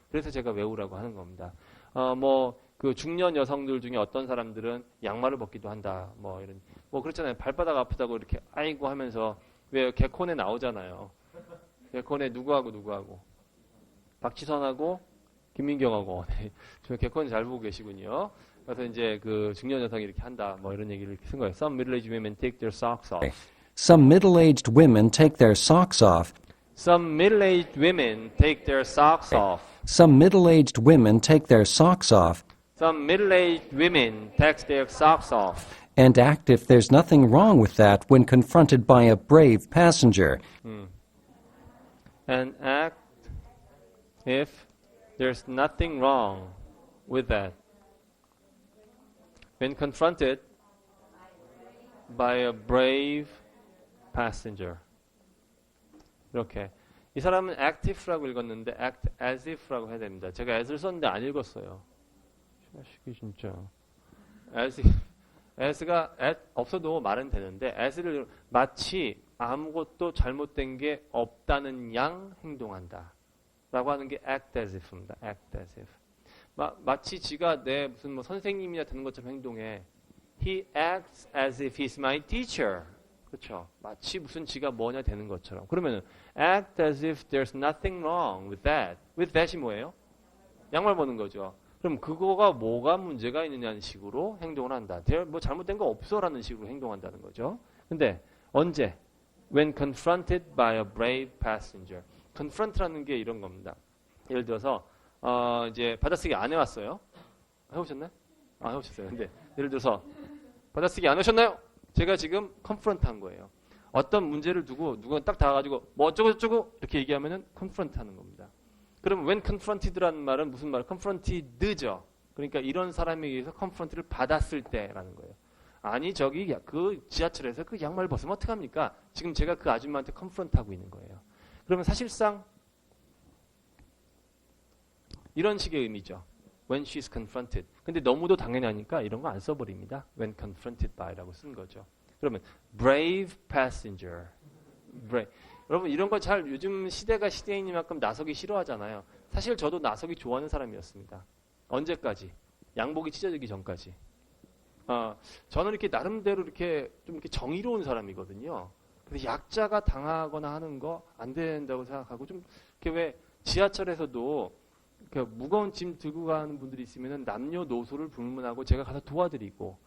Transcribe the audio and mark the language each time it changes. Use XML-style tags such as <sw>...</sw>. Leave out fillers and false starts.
<ko>그래서 제가 외우라고 하는 겁니다. 그 중년 여성들 중에 어떤 사람들은 양말을 벗기도 한다. 그렇잖아요. 발바닥 아프다고 이렇게 아이고 하면서 왜 개콘에 나오잖아요. 개콘에 누구하고 박지선하고 김민경하고 저 개콘 잘 보고 계시군요. 그래서 이제 그 중년 여성이 이렇게 한다. 이런 얘기를 쓴 거예요.</ko> <en>Some middle-aged women take their socks off. Some middle-aged women take their socks off. Some middle-aged women take their socks off. Some middle-aged women take their socks off Some middle-aged women take their socks off. and act if there's nothing wrong with that when confronted by a brave passenger. And act if there's nothing wrong with that. When confronted by a brave passenger.</en> <ko>이렇게. 이 사람은 active라고 읽었는데 act as if라고 해야 됩니다. 제가 as를 썼는데 안 읽었어요. 시기 진짜. as if. as가 없어도 말은 되는데 as를 마치 아무것도 잘못된 게 없다는 양 행동한다. 라고 하는 게 act as if입니다.</ko> <en>act as if.</en> <ko>마치 지가 내 무슨 선생님이나 되는 것처럼 행동해.</ko> <en>He acts as if he's my teacher.</en> <ko>그렇죠. 마치 무슨 지가 뭐냐 되는 것처럼. 그러면은</ko> <en>act as if there's nothing wrong with that.</en> <ko>with that이 뭐예요? 양말 벗는 거죠. 그럼 그거가 뭐가 문제가 있느냐는 식으로 행동을 한다. 뭐 잘못된 거 없어라는 식으로 행동한다는 거죠. 근데 언제?</ko> <en>When confronted by a brave passenger.</en> <ko>confront라는 게 이런 겁니다. 예를 들어서 이제 받아쓰기 안 해왔어요. 해보셨나요? 해보셨어요. 근데 예를 들어서 받아쓰기 안 하셨나요? 제가 지금 confront 한 거예요. 어떤 문제를 두고 누가 딱 다가가지고 뭐 어쩌고 저쩌고 이렇게 얘기하면은 confront 하는 겁니다. 그럼 when confronted라는 말은 무슨 말? confronted죠. 그러니까 이런 사람에 의해서 confront를 받았을 때라는 거예요. 아니 저기 그 지하철에서 그 양말 벗으면 어떡합니까? 지금 제가 그 아줌마한테 confront 하고 있는 거예요. 그러면 사실상 이런 식의 의미죠.</ko> <en>When she's confronted.</en> <ko>근데 너무도 당연하니까 이런 거 안 써버립니다.</ko> <en>When confronted by</en> <ko>라고 쓴 거죠. 그러면 brave passenger.</ko> <en>brave.</en> <ko>여러분 이런 거 잘 요즘 시대가 시대이니만큼 나서기 싫어하잖아요. 사실 저도 나서기 좋아하는 사람이었습니다. 언제까지? 양복이 찢어지기 전까지. 저는 이렇게 나름대로 이렇게 좀 이렇게 정의로운 사람이거든요. 그래서 약자가 당하거나 하는 거 안 된다고 생각하고 좀 이렇게 왜 지하철에서도 무거운 짐 들고 가는 분들이 있으면 남녀노소를 불문하고 제가 가서 도와드리고.</ko>